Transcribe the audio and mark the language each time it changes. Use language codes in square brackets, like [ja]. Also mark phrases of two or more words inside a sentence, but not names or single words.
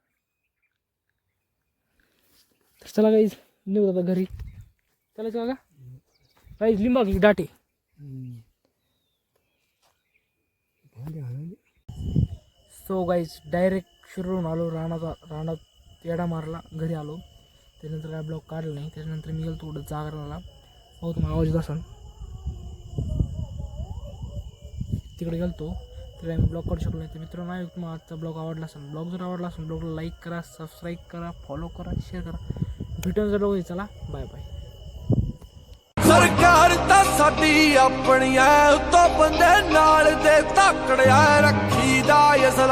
[mr] तर चला काहीच निघू आता घरी चालायचं का काहीच लिंबा की दाटे [en] so guys [mr] डायरेक्ट शिरून आलो रानात येडा मारला घरी आलो त्यानंतर काय ब्लॉग काढला नाही त्याच्यानंतर मी गेलो थोडं जागरणाला हो तुम्हाला आवाज येत असेल तिकडे गेलतो तर आम्ही ब्लॉग काढू शकलो नाही तर मित्रांनो नाही तुम्हाला आजचा ब्लॉग आवडला असेल ब्लॉग जर आवडला असेल ब्लॉगला लाईक करा सबस्क्राईब करा फॉलो करा शेअर करा भेटून जर लोक चला [en] bye bye [pa] सरकार ਤਾਂ ਸਾਡੀ ਆਪਣੀ ਐ ਉੱਤੋਂ ਬੰਦੇ ਨਾਲ ਦੇ ਧਾਕੜਿਆ ਰੱਖੀਦਾ ਇਸ